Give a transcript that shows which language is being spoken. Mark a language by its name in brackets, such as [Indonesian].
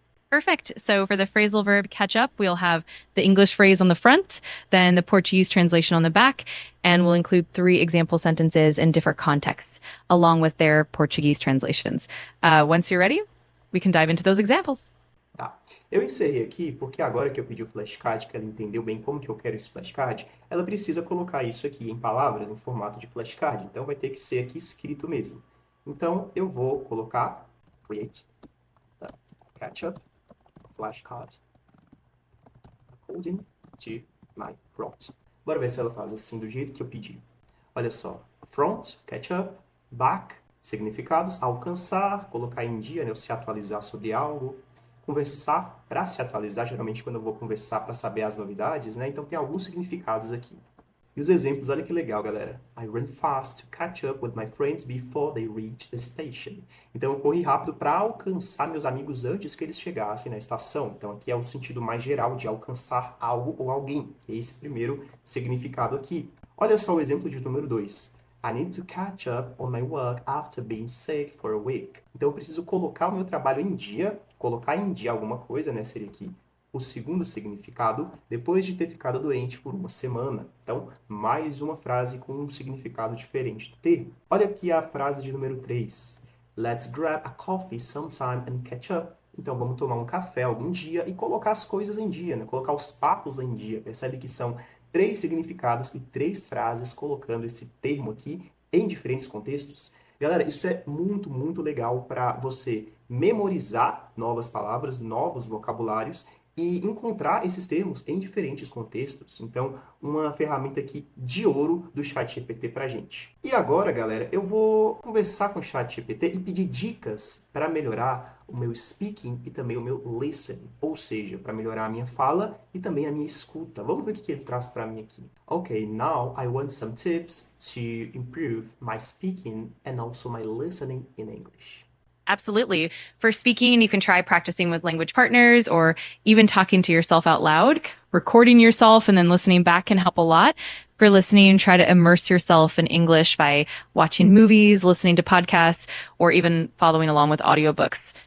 [English] Perfect. So for the phrasal verb catch up, we'll have the English phrase on the front, then the Portuguese translation on the back, and we'll include 3 example sentences in different contexts, along with their Portuguese translations. Once you're ready, we can dive into those examples. [Portuguese] Tá. Eu encerrei aqui porque agora que eu pedi o flashcard, que ela entendeu bem como que eu quero esse flashcard, ela precisa colocar isso aqui em palavras, em formato de flashcard. Então vai ter que ser aqui escrito mesmo. Então eu vou colocar [English] create catch up flashcard according to my prompt. [Portuguese] Bora ver se ela faz assim do jeito que eu pedi. Olha só, front, catch up, back, significados, alcançar, colocar em dia, né, ou se atualizar sobre algo, conversar para se atualizar, geralmente quando eu vou conversar para saber as novidades, né? Então tem alguns significados aqui. E os exemplos, olha que legal, galera. [English] I ran fast to catch up with my friends before they reached the station. [Portuguese] Então eu corri rápido para alcançar meus amigos antes que eles chegassem na estação. Então aqui é o sentido mais geral de alcançar algo ou alguém. Esse primeiro significado aqui. Olha só o exemplo de número 2. [English] I need to catch up on my work after being sick for a week. [Portuguese] Então eu preciso colocar o meu trabalho em dia, colocar em dia alguma coisa, né? Seria aqui o segundo significado, depois de ter ficado doente por uma semana. Então, mais uma frase com um significado diferente do termo. Olha aqui a frase de número 3. [English] Let's grab a coffee sometime and catch up. [Portuguese] Então, vamos tomar um café algum dia e colocar as coisas em dia, né? Colocar os papos em dia. Percebe que são 3 significados e 3 frases colocando esse termo aqui em diferentes contextos. Galera, isso é muito, muito legal para você memorizar novas palavras, novos vocabulários e encontrar esses termos em diferentes contextos. Então, uma ferramenta aqui de ouro do ChatGPT pra gente. E agora, galera, eu vou conversar com o ChatGPT e pedir dicas para melhorar o meu speaking e também o meu listening, ou seja, para melhorar a minha fala e também a minha escuta. Vamos ver o que ele traz para mim aqui. [English] Okay, now I want some tips to improve my speaking and also my listening in English. Absolutely. For speaking, you can try practicing with language partners or even talking to yourself out loud. Recording yourself and then listening back can help a lot. For listening, try to immerse yourself in English by watching movies, listening to podcasts, or even following along with audiobooks.